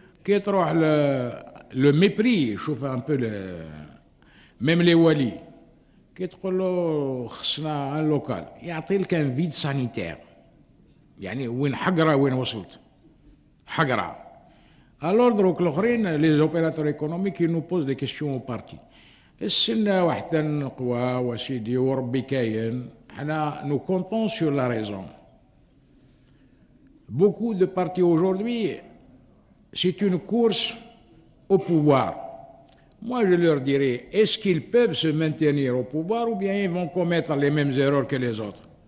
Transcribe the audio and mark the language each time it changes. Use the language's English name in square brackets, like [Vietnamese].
[Arabic] كي تروح [French] le mépris, [Arabic] شوف [French] un peu même les wali. [Arabic] كي تقول له خصنا [French] un local, [Arabic] يعطي لك [French] un vide sanitaire. [Arabic] يعني وين حقرة وين وصلت حقرة. [French] Alors donc les opérateurs économiques ils nous posent des questions au parti. [Arabic] السنة واحدة نقوى وسيدي وربي كاين. [French] Nous comptons sur la raison. Beaucoup de partis aujourd'hui, c'est une course au pouvoir. Moi, je leur dirais, est-ce qu'ils peuvent se maintenir au pouvoir ou bien ils vont commettre les mêmes erreurs que les autres?